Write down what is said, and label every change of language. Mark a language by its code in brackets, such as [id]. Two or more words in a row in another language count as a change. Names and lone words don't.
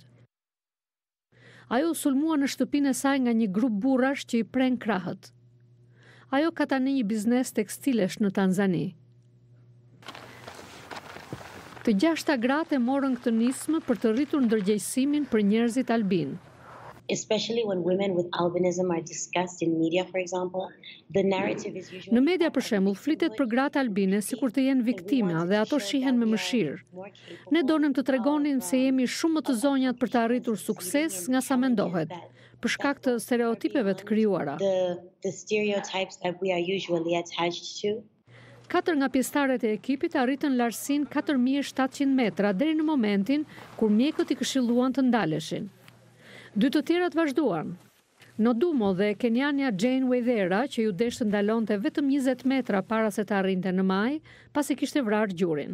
[sq] Ajo u sulmua në shtëpinë e saj nga një grup burrash që i pren krahët. Ajo ka tani një biznes tekstilesh në Tanzani. Të 6 gratë morën këtë nismë për të rritur ndërgjegjësimin për njerëzit albin. [en] Especially when women with albinism are discussed in media, for example, the narrative is usually... [sq] Në media, për shembull, flitet për gratë albine sikur të jenë viktima dhe ato shihen me mëshirë. Ne donim të tregonim se jemi shumë më të zonjat për të arritur sukses nga sa mendohet, për shkak të stereotipeve të krijuara. [en] The stereotypes that we are usually attached to. [sq] 4 nga pjesëtarët e ekipit arritën lartësinë 4700 metra deri në momentin kur mjekët i këshilluan të ndaleshin. 2 të tjerat vazhduan. Nodumo dhe kenjania Jane Waithera, që ju desh të ndalonte vetëm 20 metra para se të arrinte në maj, pasi kishte vrarë gjurin.